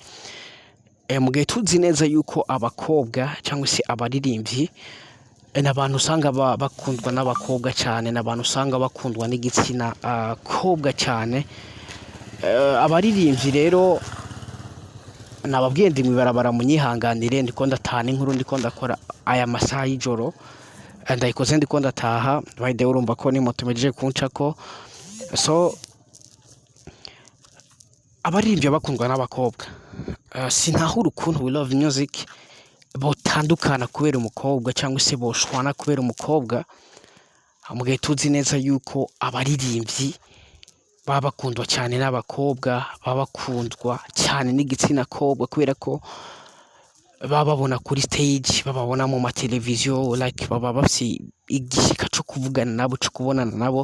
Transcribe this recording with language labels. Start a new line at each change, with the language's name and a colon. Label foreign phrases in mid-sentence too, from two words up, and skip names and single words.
Rundi: Mu gihe tuzi neza yuko abakobwa cyangwa se abaririmbyi n'abantu usanga bakundwa n'abakobwa cyane, n'abantu usanga bakundwa n'igitsina kobwa cyane. Abaririmbyi rero nababwiye ndi mw'ibarabara munyihanganire, ndiko ndatahana inkuru, ndiko ndakora aya masaha y'ijoro, ndayikoze ndiko ndataha
English: by the way.
Rundi: Urumva ko ni moto imejeje kuncako, so abaririmbyi bakundwa n'abakobwa, sinahura ukuntu We Love Music botandukana kubera umukobwa cyangwa se boshwana kubera umukobwa, mu gihe tuzi neza yuko abaririmbyi baba bakundwa cyane n'abakobwa, baba bakundwa cyane n'igitsina kobwa, kubera ko baba babona kuri stage, bababona mu mateleviziyo, like baba bafise igishika cyo kuvugana nabo, cyo kubonana nabo.